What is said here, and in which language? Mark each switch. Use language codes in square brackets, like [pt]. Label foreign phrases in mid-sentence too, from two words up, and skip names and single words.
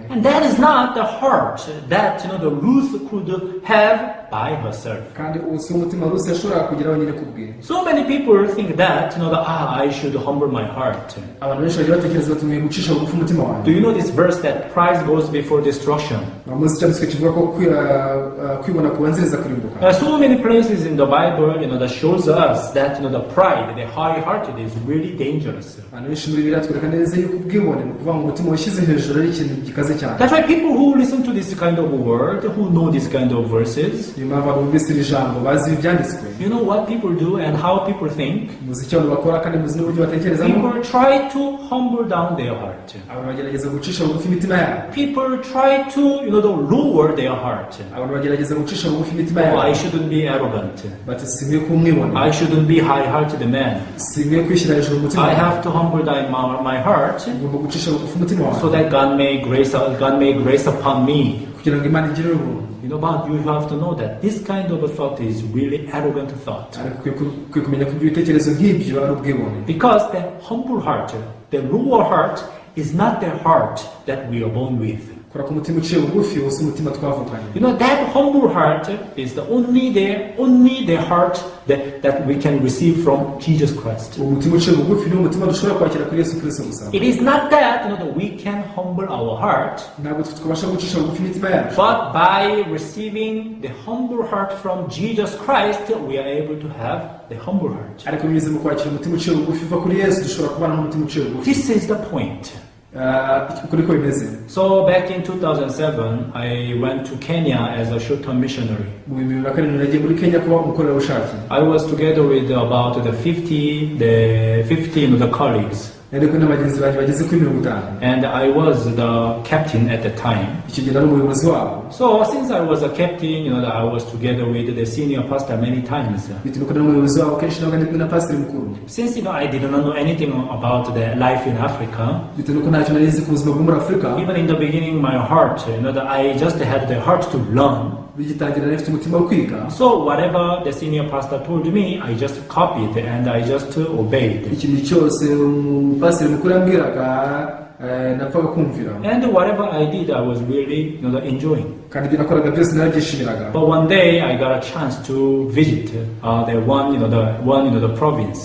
[en] And that is not the heart that the Ruth could have by herself. [rw] kandi ubu si umutima Rusi yashoboraga kugeraho nyine ku bwe. [en] So many people think that I should humble my heart. [rw] abantu benshi bagira batekereza bati nkwiye gucisha bugufi umutima [en] Do [rw] wanjye. [en] you know this verse that pride goes before destruction? [rw] munsi cyanditswe kivuga ko kwibona kubanziriza kurimbuka. [en] There are so many places in the Bible that shows us that the pride, the high-hearted, is really dangerous. [rw] abantu benshi muri Bibiliya twereka neza yuko ubwibone ni ukuvuga ngo umutima wishyize hejuru ari ikintu gikaze cyane. [en] That's why people who listen to this kind of word, who know this kind of verses, [rw] niyo mpamvu abantu bumvise iri jambo bazi ibyanditswe. [en] you know what people do and how people think? [rw] muzi icyo abantu bakora kandi muzi n'uburyo batekerezamo. [en] People try to humble down their heart. [rw] abantu bagerageza gucisha bugufi imitima yabo. [en] People try to, lower their heart. [rw] abantu bagerageza gucisha bugufi imitima [en] Oh, [rw] yabo. [en] I shouldn't be arrogant. [rw] bati sinkwiye kuba umwibone. [en] I shouldn't be high-hearted man. [rw] sinkwiye kwishyira hejuru umutima [en] I [rw] wanjye. [en] have to humble down my heart [rw] ngomba gucisha bugufi umutima [en] so [rw] wanjye [en] that God may grace upon me. [rw] kugira ngo Imana igirire ubuntu. [en] But you have to know that this kind of a thought is really arrogant thought. [rw] ariko ukwiye kumenya ko ibitekerezo nk'ibyo ari ubwibone. [en] Because the humble heart, the lower heart, is not the heart that we are born with. [rw] kora ku mutima uciye bugufi wose umutima twavukanye. [en] That humble heart is only the heart that we can receive from Jesus Christ. [rw] uwo mutima uciye bugufi ni umutima dushobora kwakira kuri Yesu Kristo gusa. [en] It is not that that we can humble our heart, [rw] ntabwo twabasha gucisha bugufi imitima yacu, [en] but by receiving the humble heart from Jesus Christ, we are able to have the humble heart. [rw] ariko binyuze mu kwakira umutima uciye bugufi uva kuri Yesu dushobora kubana n'umutima uciye bugufi. [en] This is the point. [rw] uko niko bimeze. [en] So back in 2007, I went to Kenya as a short-term missionary. [rw] mu 2007 nagiye muri Kenya kuba umukorerabushake. [en] I was together with about the 15 of the colleagues. [rw] ariko n'abagenzi banjye bageze kuri 50. [en] And I was the captain at the time. [rw] icyo gihe nari umuyobozi wabo. [en] So since I was a captain, I was together with the senior pastor many times. [rw] bituma ko nari umuyobozi wabo kenshi nabaga ndi kumwe na pasiteri mukuru. [en] Since I did not know anything about the life in Africa, [rw] bituma ko ntacyo nari nzi ku buzima bwo muri Afurika. [en] even in the beginning, my heart, that I just had the heart to learn. [rw] bigitangira nari mfite umutima wo kwiga. [en] So whatever the senior pastor told me, I just copied and I just obeyed. [rw] ikintu cyose umupasiteri mukuru yambwiraga napfaga kumvira. [en] And whatever I did, I was really enjoying. [rw] kandi ibyo nakoraga byose narabyishimiraga. [en] But one day I got a chance to visit the province.